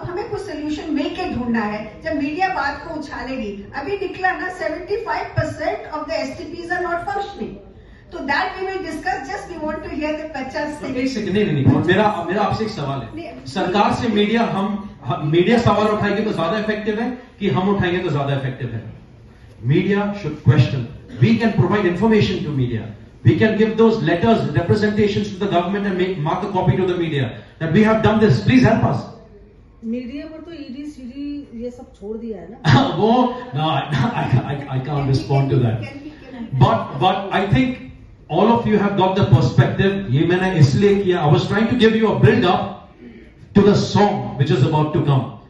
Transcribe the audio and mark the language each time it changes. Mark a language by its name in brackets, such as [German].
[Hindi] अब हमें कोई सोल्यूशन मिलके ढूंढना है। जब मीडिया बात को उछालेगी, अभी निकला ना 75% [English] of the STPs are not functioning, [Hindi] तो [English] That we will discuss. Just we want to hear the pictures. [Hindi] एक सेकंड, नहीं, मेरा आपसे एक सवाल है। सरकार से मीडिया सवाल उठाएगी तो ज्यादा इफेक्टिव है कि हम उठाएंगे तो ज्यादा इफेक्टिव है? [English] Media should question. We can provide information to media. We can give those letters, representations to the government and mark a copy to the media that we have done this. Please help us. [Hindi] Media पर तो ED CD ये सब छोड़ दिया है ना। वो [English] no, I can't respond to that. But I think all of you have got the perspective. [Hindi] ये मैंने इसलिए किया. [English] I was trying to give you a build up to the song which is about to come.